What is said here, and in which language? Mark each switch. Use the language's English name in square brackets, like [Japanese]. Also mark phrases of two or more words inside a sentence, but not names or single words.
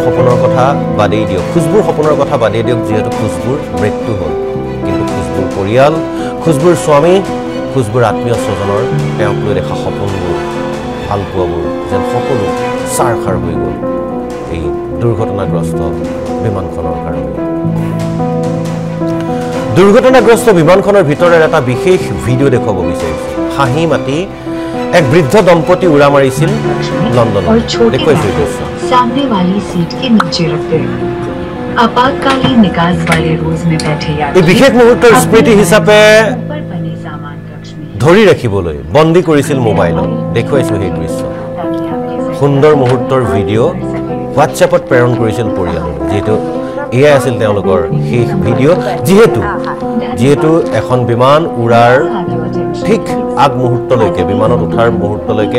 [Assamese] সপোনৰ কথা বাদেই দিয়ক খুশবুৰ সপোনৰ কথা বাদেই দিয়ক যিহেতু খুশবুৰ মৃত্যু হ'ল কিন্তু খুশবুৰ পৰিয়াল খুশবুৰ স্বামী খুশবুৰ আত্মীয় স্বজনৰ তেওঁক লৈ দেখা সপোনবোৰ ভাল পোৱাবোৰ যেন সকলো চাৰ খাৰ হৈ গ'ল এই দুৰ্ঘটনাগ্ৰস্ত বিমানখনৰ কাৰণে দুৰ্ঘটনাগ্ৰস্ত বিমানখনৰ ভিতৰৰ এটা বিশেষ ভিডিঅ' দেখুৱাব বিচাৰিছোঁ হাঁহি মাতি এক বৃদ্ধ দম্পতি উৰা মাৰিছিল লণ্ডনত দেখুৱাইছোঁ [Hindi] सामने वाली सीट के नीचे रखते आपातकालीन निकास वाले रोज में बैठे [Assamese] এই বিশেষ মুহূৰ্তৰ স্মৃতি হিচাপে ধৰি ৰাখিবলৈ বন্দী কৰিছিল মোবাইলত দেখুৱাইছোঁ সেই দৃশ্য সুন্দৰ মুহূৰ্তৰ ভিডিঅ' হোৱাটছএপত প্ৰেৰণ কৰিছিল পৰিয়াললৈ যিহেতু এয়াই আছিল তেওঁলোকৰ শেষ ভিডিঅ' যিহেতু এখন বিমান উৰাৰ ঠিক আগ মুহূৰ্তলৈকে বিমানত উঠাৰ মুহূৰ্তলৈকে